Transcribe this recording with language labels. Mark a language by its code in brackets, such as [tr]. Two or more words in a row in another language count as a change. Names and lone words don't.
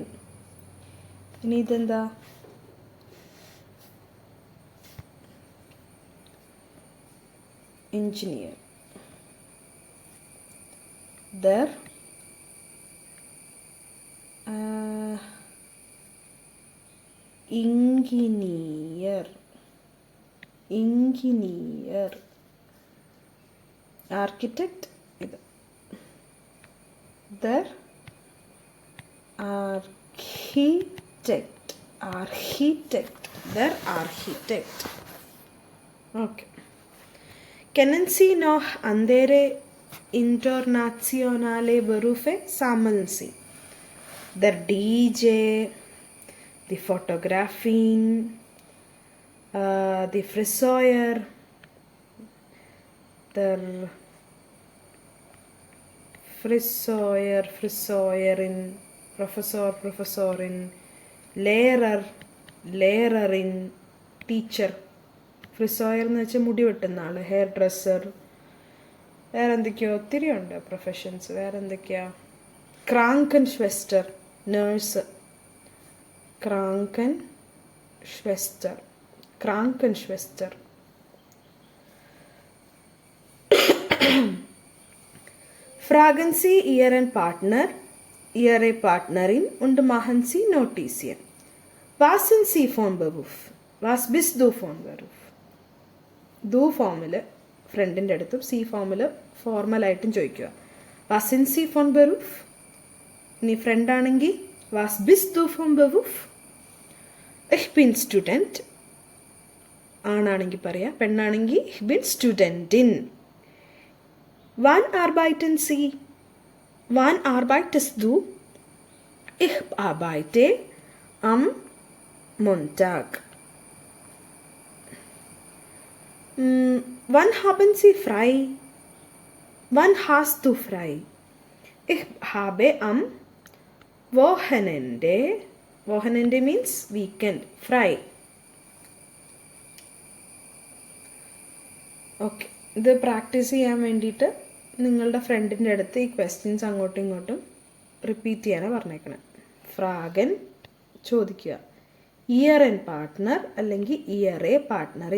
[ml] ഇനി ഇതെന്താ, എഞ്ചിനീയർ, [de] der Ingenieur, Ingenieur. ആർക്കിടെക്റ്റ്, [ml] ഇത് [de] der Architekt, Architekt, der Architekt. [ml] ഓക്കെ. [de] Kennen Sie noch andere internationale Berufe? Sammeln Sie. Der DJ, die Fotografin, die Friseur, der Friseur, Friseurin, Professor, Professorin, Lehrer, Lehrerin, [en] Teacher. [ml] ഫ്രിസോയർ എന്ന് വെച്ചാൽ മുടി വെട്ടുന്ന ആൾ, [en] hair dresser. [ml] വേറെ എന്തൊക്കെയോ ഒത്തിരി ഉണ്ട് പ്രൊഫഷൻസ്. വേറെ എന്തൊക്കെയാ, [de] Kranken Schwester, നേഴ്സ്, Kranken Schwester, Kranken Schwester. Fragen Sie Ihren Partner, Ihre Partnerin und machen Sie Notizien. Was sind Sie von Beruf? Was bist du von Beruf? [ml] ദു ഫോമിൽ ഫ്രണ്ടിൻ്റെ അടുത്തും സി ഫോമിൽ ഫോർമലായിട്ടും ചോദിക്കുക. [de] Was in Sie von Beruf. [ml] ഇനി ഫ്രണ്ടാണെങ്കിൽ [de] Was bist du von Beruf. Ich bin Student [ml] ആണാണെങ്കിൽ പറയാം, പെണ്ണാണെങ്കിൽ [de] Ich bin Studentin. Wann arbeiten Sie. Wann arbeitest du. Ich arbeite am Montag. Wann haben Sie frei? Wann hast du frei? Ich habe am Wochenende, Wochenende [en] means weekend, [de] frei. [ml] ഓക്കെ, ഇത് പ്രാക്ടീസ് ചെയ്യാൻ വേണ്ടിയിട്ട് നിങ്ങളുടെ ഫ്രണ്ടിൻ്റെ അടുത്ത് ഈ ക്വസ്റ്റ്യൻസ് അങ്ങോട്ടും ഇങ്ങോട്ടും റിപ്പീറ്റ് ചെയ്യാനാണ് പറഞ്ഞേക്കണേ. ഫ്രാഗൻ ചോദിക്കുക, [de] Ihren Partner [ml] അല്ലെങ്കിൽ [de] Ihre Partnerin.